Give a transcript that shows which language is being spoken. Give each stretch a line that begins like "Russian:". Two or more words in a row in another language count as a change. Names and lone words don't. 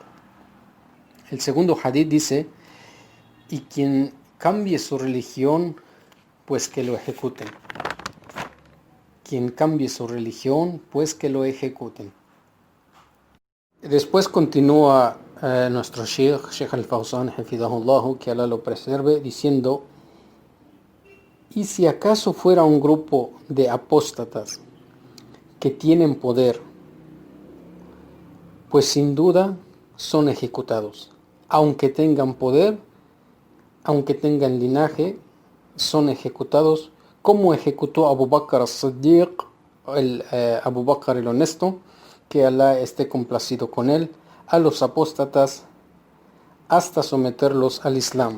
Spanish: El segundo hadith dice, y quien cambie su religión, pues que lo ejecuten. Quien cambie su religión, pues que lo ejecuten. Después continúa nuestro Sheikh al-Fawzan, hafidhahullah, que Allah lo preserve, diciendo, y si acaso fuera un grupo de apóstatas que tienen poder, pues sin duda son ejecutados. Aunque tengan poder, aunque tengan linaje, son ejecutados, como ejecutó Abu Bakr as-Siddiq, Abu Bakr el honesto, que Allah esté complacido con él, a los apóstatas hasta someterlos al Islam.